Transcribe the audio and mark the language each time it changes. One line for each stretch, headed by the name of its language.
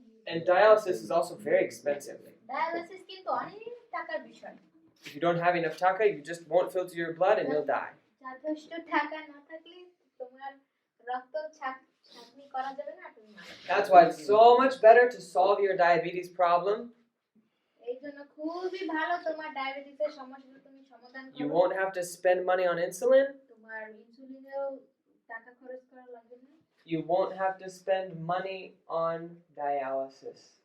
English: And dialysis is also very expensive.
Bangla: Dialysis কিন্তু অনেক টাকার বিষয়।
English: If you don't have enough taka, you just won't filter your blood and you'll die.
Bangla: যথেষ্ট টাকা না থাকলে তোমার রক্ত ছাঁকনি করা যাবে না, তুমি মারা যাবে।
English: That's why it's so much better to solve your diabetes problem.
Bangla: এই জন্য খুবই ভালো তোমার ডায়াবেটিসের সমস্যাটা তুমি সমাধান
English: You
Bangla: করো।
English: won't have to spend money on insulin.
Bangla: তোমার ইনসুলিনেও টাকা খরচ করা লাগবে না।
English: You won't have to spend money on dialysis.